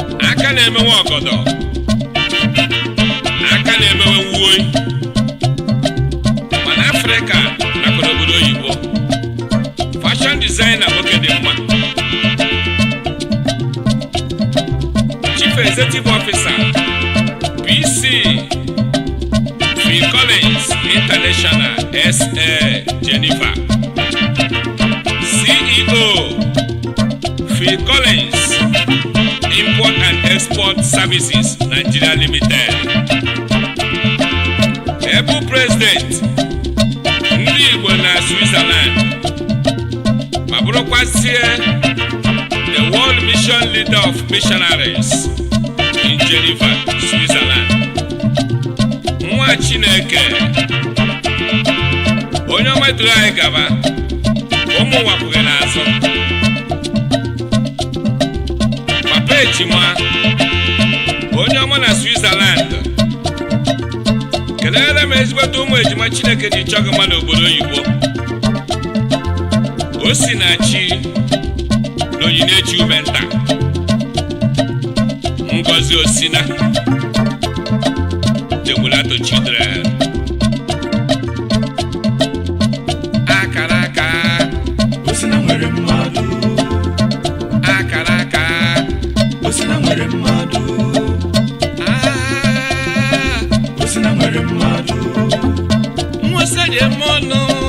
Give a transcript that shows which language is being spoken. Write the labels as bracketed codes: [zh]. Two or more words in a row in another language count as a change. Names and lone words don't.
[ig] Aka na-emewe ọgọdọ, aka na-emewe uwe. Mana Afrịka nakwa n'obodo oyibo. [en] Fashion designer [ig] nwoke dị mma. [en] Chief Executive Officer, P C Phil Collins International, S A Geneva. C E O Phil Collins Import and Export Services Nigeria Limited. [ig] Ebu President ndị Igbo na Switzerland, ma bụrụkwazie [en] the World Mission Leader of Missionaries in Geneva, Switzerland. [ig] Nwa Chineke, onye ọma duru anyị gaba, ụmụ ụwa kwụghị n'azụ. Papa Ejima, onye ọma na Switzerland, kelere m ezigbote ụmụ ejima Chineke ji chọọ gị mma n'obodo oyibo. Osinachi na Onyinechi Umenta, Ngozi Osina, [en] the Mulato children. [ig] Akara aka. Osina nwere mmadụ. Akara aka. Osina nwere mmadụ. Ah. Osina nwere mmadụ. Nwa ose dị eme ọnụ.